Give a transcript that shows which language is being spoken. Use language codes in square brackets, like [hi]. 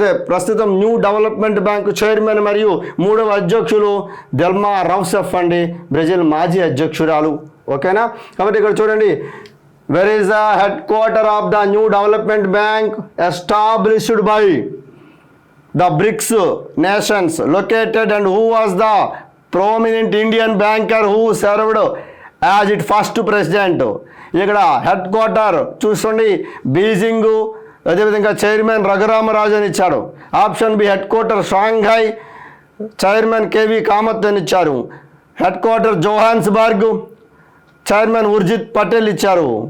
[te] ప్రస్తుతం new development bank chairman మరియు 3వ అధ్యక్షులు దిల్మా రౌసెఫ్ అండి, బ్రెజిల్ మాజీ అధ్యక్షురాలు. ఓకేనా? కాబట్టి ఇక్కడ చూడండి, [en] where is the headquarter of the new development bank established by the BRICS nations located, and who was the prominent Indian banker who served as its first president. [te] ఇక్కడ head quarter చూసుకోండి, Beijing, అదేవిధంగా chairman Raghurama Raju అని ఇచ్చాడు. Option B head quarter Shanghai, chairman KV Kamath అని ఇచ్చారు. Head quarter జోహాన్స్బర్గ్, chairman Urjit Patel ఇచ్చారు.